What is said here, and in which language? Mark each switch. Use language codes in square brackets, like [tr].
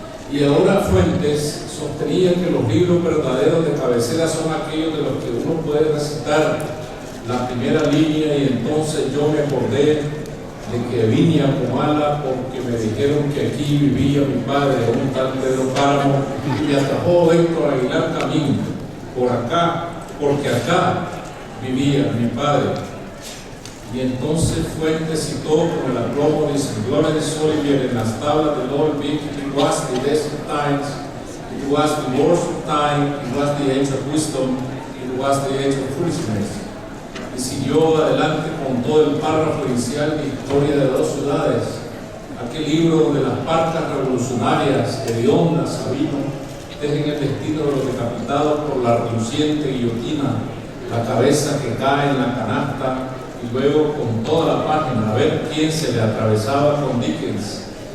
[es] Y ahora Fuentes sostenía que los libros verdaderos de cabecera son aquellos de los que uno puede recitar la primera línea y entonces yo me acordé de que vine a Comala porque me dijeron que aquí vivía mi padre, un tal Pedro Páramo, y me atrapó Héctor Aguilar Camín, por acá, porque acá vivía mi padre. Y entonces Fuentes citó con el aplomo de Glorious Olivier en las tablas de Lord Vic: [en] it was the best of times, it was the worst of time, it was the age of wisdom, it was the age of foolishness. [es] Y siguió adelante con todo el párrafo inicial de Historia de dos ciudades, aquel libro donde las parcas revolucionarias, hediondas, Sabino, tejen el destino de los decapitados por la reluciente guillotina, la cabeza que cae en la canasta, y luego con toda la página a ver quién se le atravesaba con Dickens.